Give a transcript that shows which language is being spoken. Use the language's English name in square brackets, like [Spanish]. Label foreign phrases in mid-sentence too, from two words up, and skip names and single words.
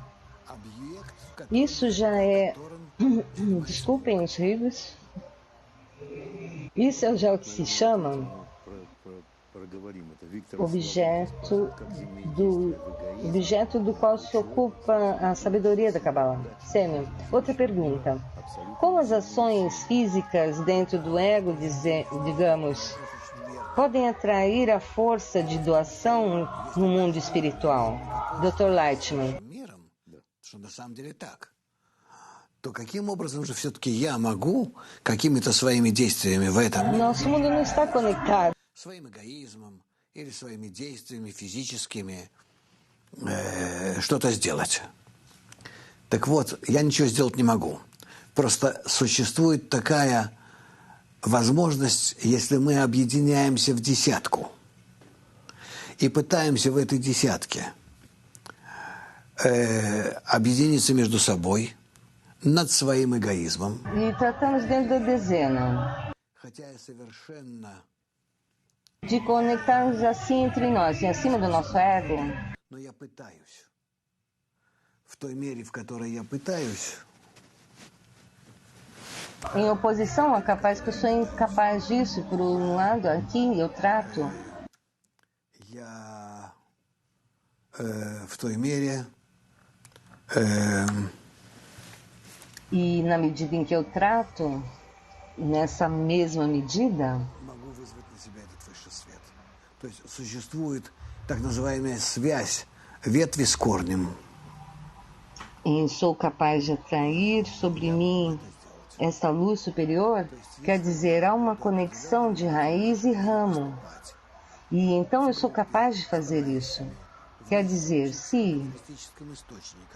[Portuguese] Isso já é, desculpem os rios, isso é já o que se chama objeto do qual se ocupa a sabedoria da Kabbalah. Sêmio, outra pergunta. Como as ações físicas dentro do ego, digamos, podem atrair a força de doação no mundo espiritual? Dr. Lightman. [Russian] То каким образом же все-таки я могу какими-то своими действиями в этом [Portuguese] Nosso mundo não está conectado. [Russian] Своим эгоизмом или своими действиями физическими что-то сделать? Так вот, я ничего сделать не могу. Просто существует такая возможность, если мы объединяемся в десятку и пытаемся в этой десятке объединиться между собой над своим эгоизмом. [Portuguese] E tratamos dentro da dezena [Russian] Хотя я совершенно... [Portuguese] de conectarmos assim entre nós, e acima do nosso ego. [Russian] Но я пытаюсь. В той мере, в которой я пытаюсь, [Portuguese] Em oposição a capaz que eu sou incapaz disso, por um lado aqui eu trato. [Russian] я в той мере [Portuguese] E na medida em que eu trato, nessa mesma medida, [Russian] могу вызвать на себя этот высший свет. То есть существует так называемая связь ветви с корнем. [Portuguese] e sou capaz de atrair sobre mim esta luz superior, quer dizer, há uma conexão de raiz e ramo. E então eu sou capaz de fazer isso. Quer dizer, se [Russian] Мистическим источником.